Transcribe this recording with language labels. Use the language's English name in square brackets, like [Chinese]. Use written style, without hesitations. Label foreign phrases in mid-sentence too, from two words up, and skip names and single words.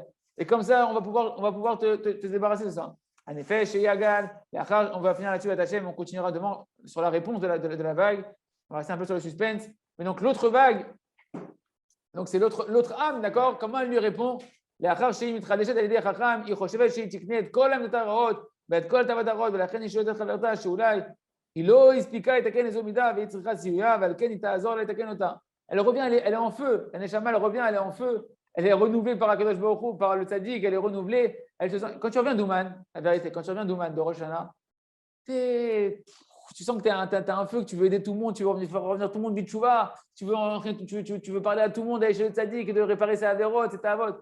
[French] Et comme ça, on va pouvoir te débarrasser de ça. En effet, chez Yagal, on va finir là-dessus à Hachem, on continuera demain sur la réponse de la vague. On va rester un peu sur le suspense. Mais donc, l'autre vague, donc c'est l'autre âme, d'accord? Comment elle lui répond? [Hebrew] לאחר שהיא מתחדשת על ידי חכם, היא חושבת שהיא תקנה את כל העמדות הרעות ואת כל תאוות הרעות, ולכן היא שואלת את חברתה שאולי היא לא הספיקה לתקן איזו מידה והיא צריכה סיוע, ועל כן היא תעזור לה לתקן אותה. [French] Elle revient, elle est en feu. La Neshama, elle revient, elle est en feu. Elle est renouvelée par [Hebrew] הקדוש ברוך הוא, [French] par le Tzaddik, elle est renouvelée. Quand tu reviens d'Ouman, la vérité, quand tu reviens d'Ouman, de Rosh Hashanah, tu sens que tu as un feu, que tu veux aider tout le monde, tu veux faire revenir tout le monde vite chouva, tu veux parler à tout le monde, aller chez le Tzaddik, de réparer ses avérotes, ses tavot.